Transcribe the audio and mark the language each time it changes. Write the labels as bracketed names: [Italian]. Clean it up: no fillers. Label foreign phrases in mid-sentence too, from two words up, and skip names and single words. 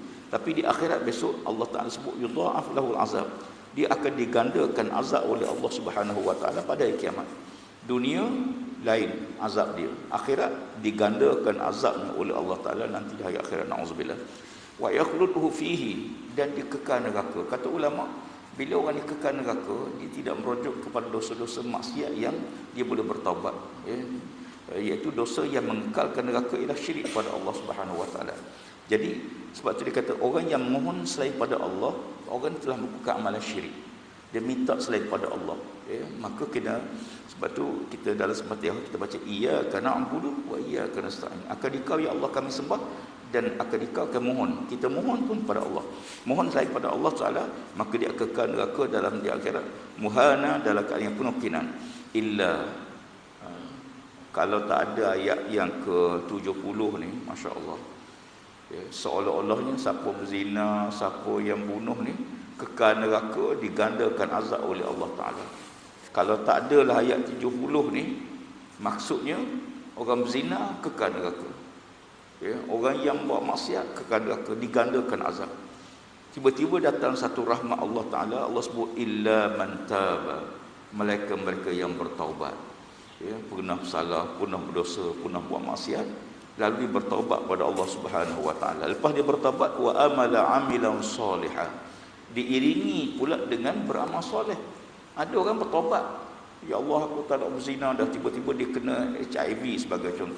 [Malay] Tapi di akhirat besok Allah Ta'ala sebut [Arabic] يضاعف له العذاب. [Malay] Dia akan digandakan azab oleh Allah [Arabic] سبحانه وتعالى [Malay] pada hari kiamat. Dunia lain azab dia, akhirat digandakan azabnya oleh Allah Ta'ala nanti di hari akhirat, na'udzubillah. [Arabic] ويخلد فيه, [Malay] dan dikekal neraka. Kata ulama, bila orang dikekal neraka, dia tidak merujuk kepada dosa-dosa maksiat yang dia boleh bertaubat, ya. Iaitu dosa yang mengekalkan neraka ialah syirik pada Allah [Arabic] سبحانه وتعالى. [Malay] Jadi sebab tu dia kata orang yang mohon selain pada Allah, orang telah melakukan amalan syirik. Dia minta selain pada Allah, ya. Maka kena, sebab tu kita dalam Al-Fatihah kita baca [Arabic] إياك نعبد وإياك نستعين. [Malay] Akan dikau ya Allah kami sembah, dan akan dikau kami mohon. Kita mohon pun pada Allah. Mohon selain pada Allah Taala, maka dia akan kekal neraka dalam di akhirat. Muhana dalam keadaan yang penuh kinan. Illa kalau tak ada ayat yang ke-70 ni, masya-Allah. Ya, seolah-olahnya siapa berzina, siapa yang bunuh ni kekal neraka, digandakan azab oleh Allah Ta'ala. Kalau tak adalah ayat 70 ni, maksudnya orang berzina kekal neraka, ya, orang yang buat maksiat kekal neraka, digandakan azab. Tiba-tiba datang satu rahmat Allah Ta'ala, Allah sebut [Arabic] إلا من تاب, [Malay] mereka yang bertaubat, ya, pernah salah, pernah berdosa, pernah buat maksiat, lalu dia bertaubat pada Allah [Arabic] سبحانه وتعالى. [Malay] Lepas dia bertaubat, [Arabic] وعمل عملا صالحا, [Malay] diiringi pula dengan beramal soleh. Ada orang bertaubat, ya Allah aku tak nak berzina dah, tiba-tiba dia kena HIV sebagai contoh.